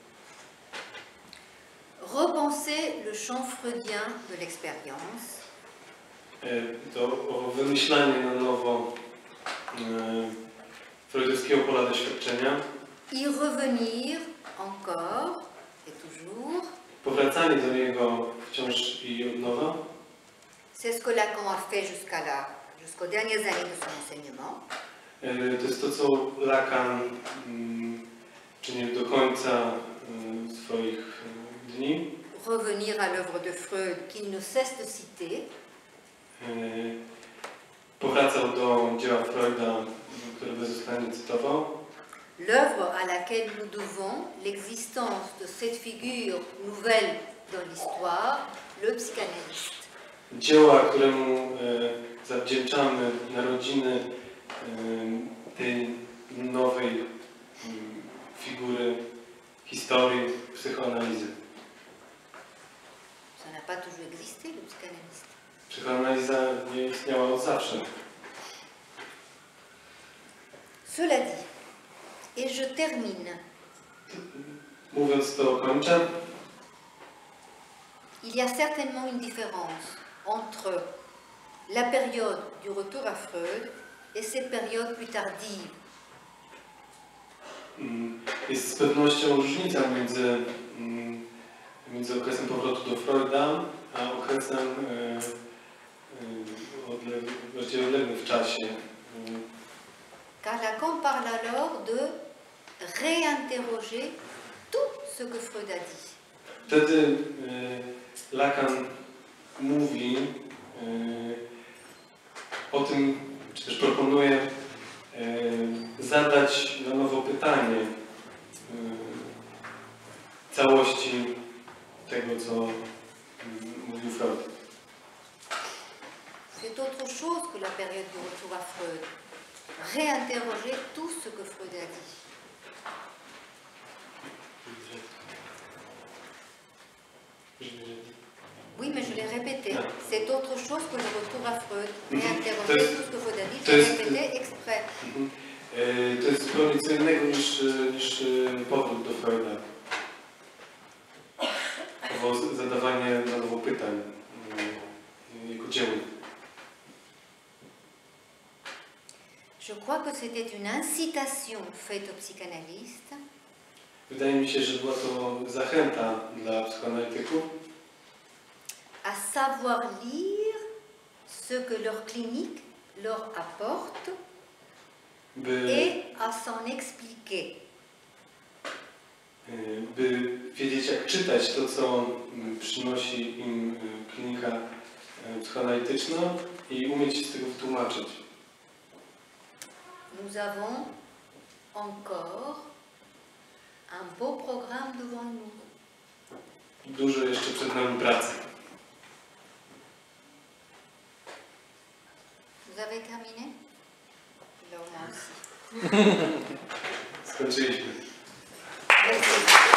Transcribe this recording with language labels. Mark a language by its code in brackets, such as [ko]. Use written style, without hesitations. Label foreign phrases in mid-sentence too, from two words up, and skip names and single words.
[fr] Repenser le champ freudien de l'expérience, [pl] To wymyślanie na nowo freudowskiego pola doświadczenia, [fr] y revenir encore et toujours, [pl] powracanie do niego wciąż i od nowa. [fr] c'est ce que Lacan a fait jusqu'aux dernières années de son enseignement. [pl] To jest to, co Lacan czynił do końca swoich dni. [fr] Revenir à l'œuvre de Freud qu'il ne cesse de citer, [pl] Powracał do dzieła Freuda, które bezustannie cytował. [fr] l'œuvre à laquelle nous devons l'existence de cette figure nouvelle dans l'histoire, le psychanalyste. [pl] Dzieła, któremu zawdzięczamy narodziny tej nowej figury historii psychoanalizy. [fr] Ça n'a pas toujours existé, le psychanalyste. [pl] Psychoanaliza nie istniała od zawsze. [fr] Cela dit, et je termine, [pl] Mówiąc to, kończę. [fr] il y a certainement une différence entre la période du retour à Freud et ces périodes plus tardives. [pl] Jest z pewnością różnica między okresem powrotu do Freuda, a okresem bardziej odległym w czasie. [fr] Car Lacan parle alors de réinterroger tout ce que Freud a dit. [pl] Wtedy Lacan mówi o tym, czy też proponuje zadać na nowo pytanie całości tego, co mówił Freud. [fr] C'est autre chose que la période du retour à Freud. Réinterroger tout ce que Freud a dit. Oui, mais je l'ai répété. C'est autre chose que le retour à Freud. Réinterroger tout ce que Freud a dit, je l'ai répété exprès. [pl] To jest zupełnie co innego niż powrót do Freuda. Albo zadawanie na nowo pytań jego dziełu. [fr] Je crois que c'était une incitation faite aux psychanalystes [pl] Wydaje mi się, że była to zachęta dla psychoanalityków, [fr] à savoir lire ce que leur clinique leur apporte et à s'en expliquer. [pl] By wiedzieć, jak czytać to, co przynosi im klinika psychoanalityczna i umieć z tego wytłumaczyć. [fr] Nous avons encore un beau programme devant nous. [pl] Dużo jeszcze przed nami pracy. [fr] Vous avez terminé? Alors moi aussi. [pl] Skończyliśmy. [fr] Merci.